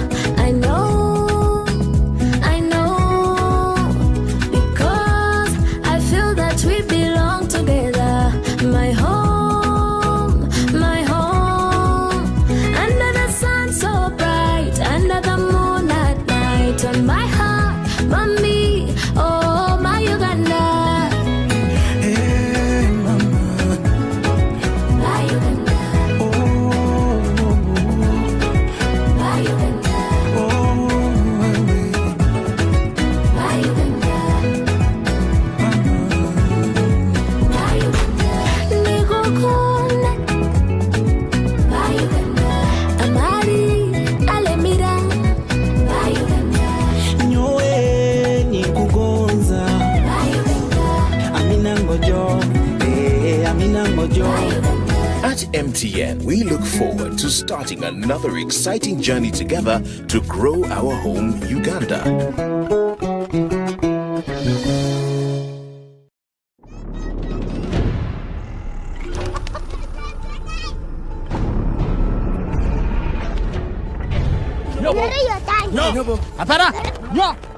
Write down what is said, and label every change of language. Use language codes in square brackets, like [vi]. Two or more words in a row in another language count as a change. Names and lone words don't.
[en] I know, because I feel that we belong together. My home, under the sun so bright, under the moon at night, on my heart. Mommy, oh my Uganda. Hey mama, My Uganda. oh, My Uganda. oh, My Uganda. My Uganda. Nigukunda. My Uganda. Amari, alemira. My Uganda. [nyo] nyoe nikugonza. [en] My Uganda. Amina ngojo, Amina ngojo. At MTN, we look forward to starting another exciting journey together to grow our home, Uganda. [sw] Yo, hapana. Yo.